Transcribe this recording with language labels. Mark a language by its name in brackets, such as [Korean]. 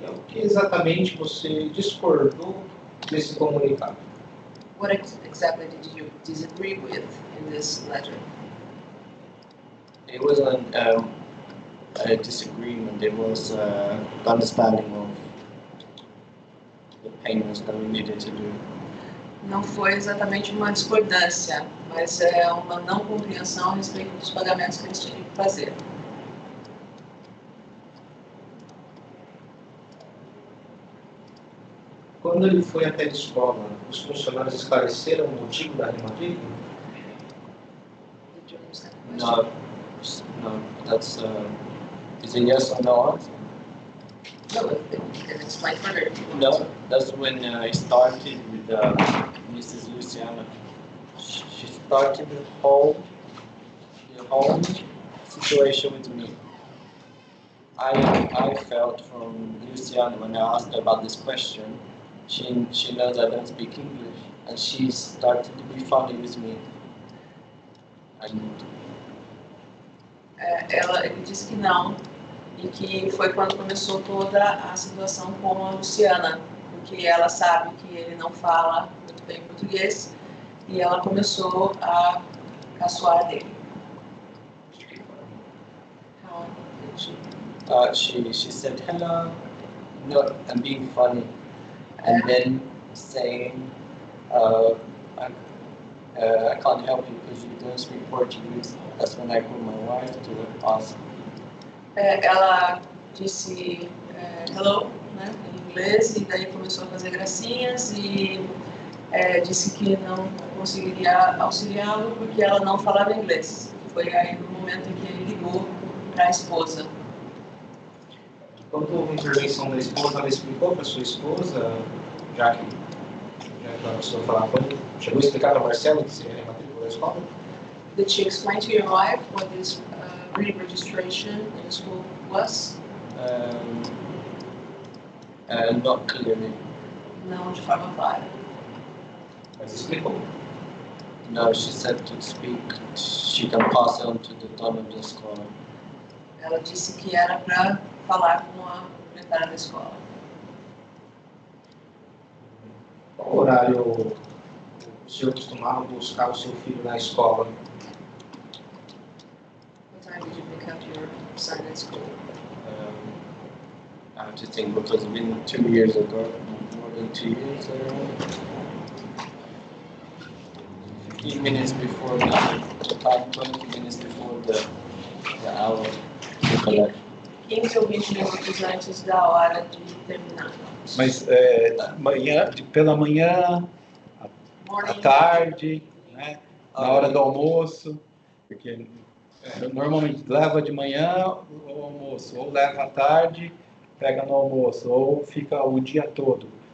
[Portuguese] Então, o que exatamente você discordou desse comunicado? [English] What exactly did you disagree with in this letter? it wasn't a disagreement. It was understanding of the payments that we needed to do. [Portuguese] Não foi exatamente uma discordância, mas é uma não compreensão a respeito dos pagamentos que eles tinham que fazer. Quando ele foi até a escola, os funcionários esclareceram o motivo da rematrícula? [English] Did you understand the question? No, that's is a yes or no answer. No, you can explain further if you want. No, that's when I started with Mrs. Luciana. She started the whole situation with me. I felt from Luciana when I asked her about this question, she knows I don't speak English, and she started to be funny with me. And [Portuguese] Ele disse que não, e que foi quando começou toda a situação com a Luciana, porque ela sabe que ele não fala muito bem português, e ela começou a caçoar dele. [English] How did she? she said hello, no, and being funny, and then saying, I can't help you because you don't speak Portuguese. That's when I called my wife to ask. [Portuguese] Ela disse hello, né, em inglês, e daí começou a fazer gracinhas e disse que não conseguiria auxiliá-lo porque ela não falava inglês. Foi aí no momento em que ele ligou para a esposa. Quando houve a intervenção da esposa, ela explicou para sua esposa, já que a pessoa falava, chegou a explicar para a Marcela que seria a rematrícula da escola? [English] Did she explain to your wife what this re-registration in the school was? Not clearly. [Portuguese] Não de forma clara. Mas explicou. [English] No, she said to speak. She can pass on to the [Portuguese] dono da escola. Ela disse que era para falar com a proprietária da escola. Qual horário o senhor costumava buscar o seu filho na escola? [English] What time did you pick up your son at school? I have to think because it's been 2 years ago, more than 2 years ago. 15 minutes before the time, 20 minutes before the hour to collect. [Portuguese] 15 ou 20 minutos antes da hora de terminar. Mas pela manhã, à tarde, né? Na hora do almoço, porque normalmente leva de manhã o almoço, ou leva à tarde, pega no almoço, ou fica o dia todo.